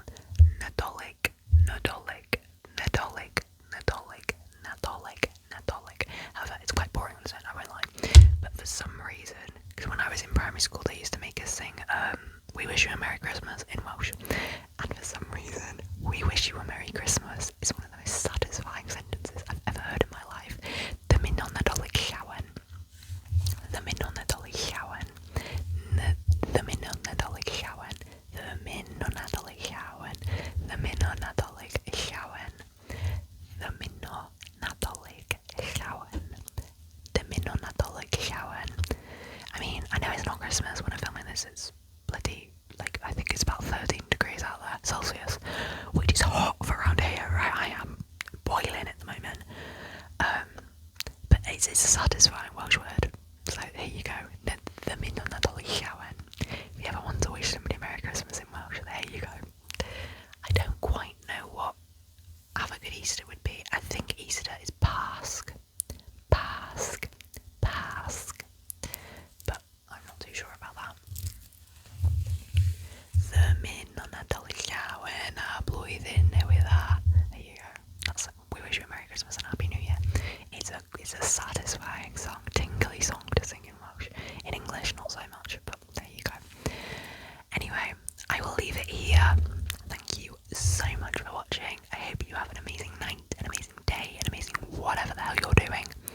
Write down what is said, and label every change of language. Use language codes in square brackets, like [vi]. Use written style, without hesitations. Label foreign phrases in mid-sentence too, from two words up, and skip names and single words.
[cy] Nadolig, Nadolig, Nadolig, Nadolig, Nadolig, Nadolig. [en] However, it's quite boring on its own, I won't lie. But for some reason, because when I was in primary school, they used to make us sing "We Wish You a Merry Christmas" in Welsh, and for some reason, "We Wish You a Merry Christmas" is one of the most satisfying sentences I've ever heard in my life. [cy] Dymun o Nadolig llawen. Dymun o Nadolig llawen. Dymun o Nadolig llawen. Dymun o Nadolig llawen. Dymun o Nadolig llawen. Dymun o Nadolig llawen. Dymun o Nadolig llawen. [en] I mean, I know it's not Christmas when I'm filming this, it's bloody, like, I think it's about 13 degrees out there, Celsius, which is hot for around here, right? I am boiling at the moment. But it's a satisfying Welsh word. So here you go. [cy] Dymun o Nadolig llawen. [en] If you ever want to wish somebody Merry Christmas in Welsh, there you go. I don't quite know what have a good Easter would be. I think Easter is Pasg. Pasg. Pasg. But I'm not too sure about that. [cy] Dymun o Nadolig llawen a blwyddyn newydd dda. [en] There you go. That's, we wish you a Merry Christmas and Happy New Year. It's a satisfying song, tingly song to sing in Welsh. In English, not so much, but there you go. Anyway, I will leave it here. Thank you so much for watching. I hope you have an amazing night, an amazing day, an amazing whatever the hell you're doing.